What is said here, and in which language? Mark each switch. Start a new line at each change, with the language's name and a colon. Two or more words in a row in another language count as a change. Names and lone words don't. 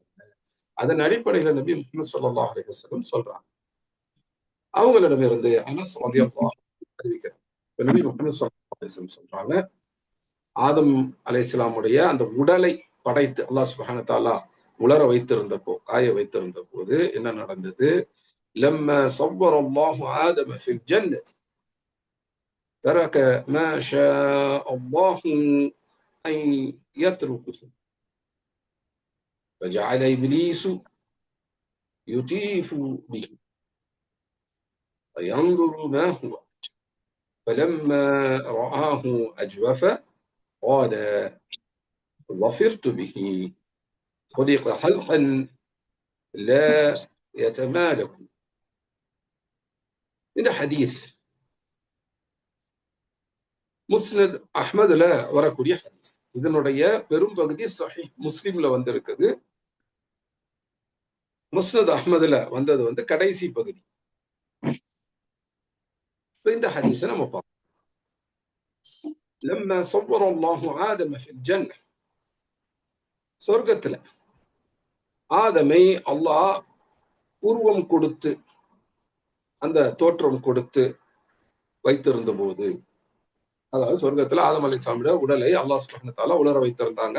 Tamil: அதன் அடிப்படையில நபி முஹம்மது
Arabic: صلى الله عليه وسلم
Tamil: சொல்றாங்க. அவங்களிடமிருந்து அனஸ் ரலியல்லாஹு அறிவிக்கிறார். நபி முஹம்மது
Arabic: صلى الله عليه وسلم
Tamil: சொல்றாங்க, ஆதம் அலைஹிஸ்ஸலாமுடைய அந்த உடலை படைத்து அல்லாஹ்
Arabic: سبحانه وتعالى
Tamil: உலர காய வைத்திருந்த போது என்ன நடந்தது?
Arabic: لما صور الله آدم في الجنة ترك ما شاء الله أن يتركه فجعل إبليس يطيف به فينظر ما هو فلما رآه أجوف قال ظفرت به خلق خلقا لا يتمالك.
Tamil: இந்த ஹதீஸ் முஸ்னத் அஹ்மதுல வரக்கூடிய ஹதீஸ். இதனுடைய பெரும்பகுதி சஹீஹ் முஸ்லிம்ல வந்திருக்குது. முஸ்னத் அஹ்மதுல வந்தது கடைசி பகுதி. இந்த ஹதீஸை நம்ம பார்ப்போம்.
Arabic: لما صور الله آدم في الجنة
Tamil: சொர்க்கத்துல ஆதமை அல்லாஹ் உருவம் கொடுத்து அந்த தோற்றம் கொடுத்து வைத்திருந்த போது, அதாவது சொர்க்கத்துல ஆதம் அலைஹிஸ்ஸலாமுடைய உடலை அல்லாஹ்
Arabic: سبحانه وتعالى
Tamil: உலர வைத்திருந்தாங்க.